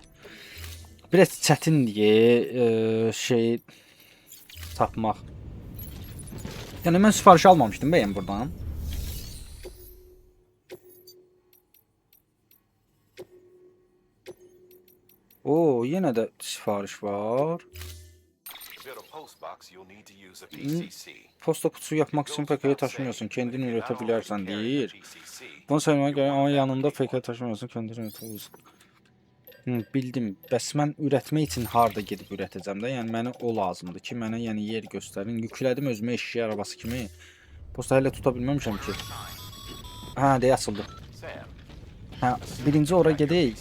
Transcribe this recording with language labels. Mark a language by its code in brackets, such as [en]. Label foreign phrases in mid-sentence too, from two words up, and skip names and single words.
[az] Biraz çətindir şey tapmaq. Yəni mən sifariş almamışdım bəyəm buradan. Oo, yenə də sifariş var. [tr] Posta kutusu yapmak için PK'yı taşımıyorsun, kendin üretebilirsen deyir. Bunu söylemeye göre ama yanında PK'yı taşımıyorsun, kendin üretebilirsin. Bildim. [az] Bəs mən ürətmək üçün harda gedib ürətəcəm də? Yəni mənə o lazımdır ki, mənə yəni yer göstərin. Yüklədim özümə [tr] eşya arabası [az] kimi. Posta hələ tuta bilməmişəm ki. Hə, deyə açıldı. Hə, birinci ora gedək.